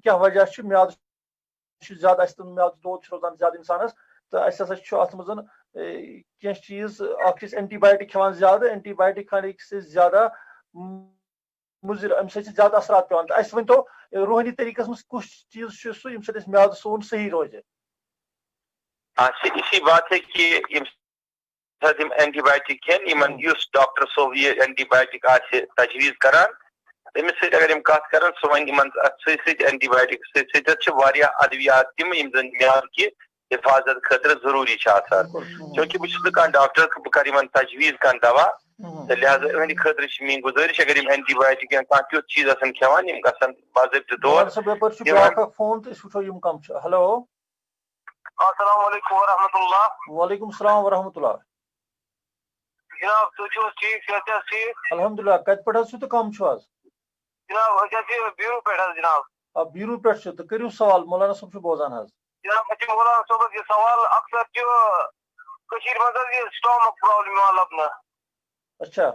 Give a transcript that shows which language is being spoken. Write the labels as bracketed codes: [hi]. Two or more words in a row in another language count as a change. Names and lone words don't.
[ks] کیٛاہ وجہ چھُ میادٕ چھُ زیادٕ اَسہِ میادٕ دود چھُ روزان زیادٕ اِنسانس تہٕ اَسہِ ہسا چھُ اَتھ منٛز کینٛہہ چیٖز اکھ چھِ أسۍ اینٹی بایوٹِک کھٮ۪وان زیادٕ اینٹی بایوٹِک کھانے سۭتۍ زیادہ مُضِر اَمہِ سۭتۍ چھِ زیادٕ اثرات پیٚوان تہٕ اَسہِ ؤنۍتو روحٲنی طریٖقس منٛز کُس چیٖز چھُ سُہ ییٚمہِ سۭتۍ اَسہِ میادٕ سون صحیح روزِ [ur] اسی بات ہے کہ [ks] یِم اینٹی بایوٹِک کھٮ۪ن یِمن یُس ڈاکٹر صٲب یہِ اینٹی بایوٹِک آسہِ تجویٖز کران تٔمِس سۭتۍ اگر یِم کتھ کران سُہ وَنہِ یِمن اَتھ سۭتۍ سۭتۍ اینٹی بایوٹِک سۭتۍ سۭتۍ چھِ واریاہ ادوِیات تِم یِم زن میادٕ کہِ حفاظت خٲطرٕ ضروٗری چھِ آسان چوٗنکہِ بہٕ چھُس نہٕ کانٛہہ ڈاکٹر بہٕ کرٕ یِمن تجویٖز کانٛہہ دوا تہٕ لہٰذا یِہنٛدِ خٲطرٕ چھِ میٲنۍ گُزٲرِش اگر یِم اینٹی بایوٹِک یا کانٛہہ تیُتھ چیٖز آسن کھٮ۪وان یِم گژھن باضٲبطہٕ طور ہیلو [ar] السلام علیکم ورحمۃ اللہ. وعلیکم السلام ورحمۃ اللہ. [ks] جناب تُہۍ چھِو حظ ٹھیٖک صحت حظ ٹھیٖک الحمدُاللہ کتہِ پٮ۪ٹھ حظ چھِو تہٕ کم چھِو حظ جناب أسۍ حظ چھِ بیٖرو پٮ۪ٹھ حظ جناب بیٖرو پٮ۪ٹھ چھِ تہٕ کٔرِو سوال مولانا صٲب چھُ بوزان حظ جناب مےٚ چھُ مولانا صٲبس یہِ سوال اکثر چھُ کٔشیٖرِ منٛز حظ یہِ [en] stomach problem [ks] یِوان لبنہٕ اچھا